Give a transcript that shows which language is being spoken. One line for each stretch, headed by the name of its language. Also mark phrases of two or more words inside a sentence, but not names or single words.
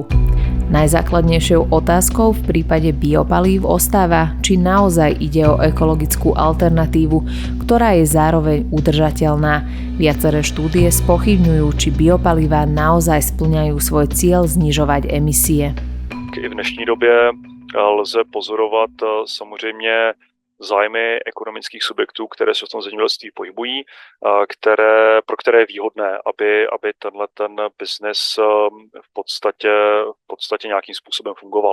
Slovak: Najzákladnejšou otázkou v prípade biopalív ostáva, či naozaj ide o ekologickú alternatívu, ktorá je zároveň udržateľná. Viaceré štúdie spochybňujú, či biopalivá naozaj spĺňajú svoj cieľ znižovať emisie.
Czech: I v dnešní době lze pozorovat samozřejmě zájmy ekonomických subjektů, které se v tom zemědělství pohybují, pro které je výhodné, aby ten biznes v podstatě nějakým způsobem fungoval.